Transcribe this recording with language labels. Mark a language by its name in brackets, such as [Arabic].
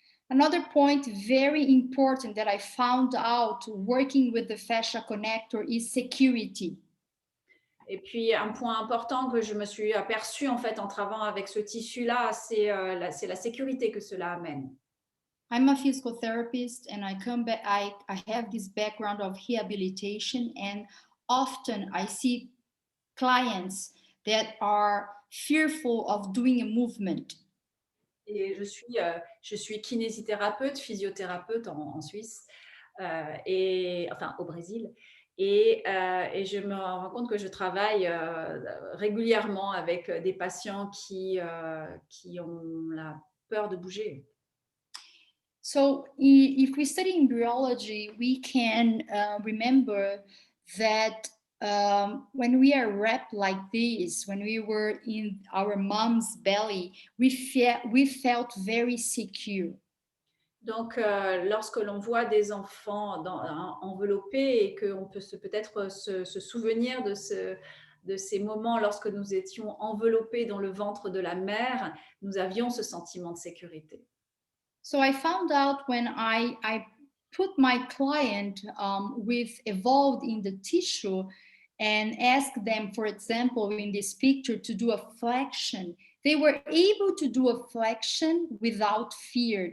[English] Another point very important that I found out working with the fascia connector is security. [French] Et puis, un point important que je me suis aperçue en fait en travaillant avec ce tissu-là, c'est la sécurité que cela amène. [English] I'm a physical therapist and I come back, I have this background of rehabilitation, and often I see clients that are fearful of doing a movement. [French] Et je suis kinésithérapeute, physiothérapeute en Suisse, et enfin au Brésil. Et je me rends compte que je travaille régulièrement avec des patients qui ont la peur de bouger. [English] So if we study embryology, we can remember that when we are wrapped like this, when we were in our mom's belly, we felt very secure. [French] Donc, lorsque l'on voit des enfants enveloppés et qu'on peut peut-être se souvenir de ces moments lorsque nous étions enveloppés dans le ventre de la mère, nous avions ce sentiment de sécurité. [English] So I found out when I put my client with evolved in the tissue and asked them, for example, in this picture, to do a flexion. They were able to do a flexion without fear.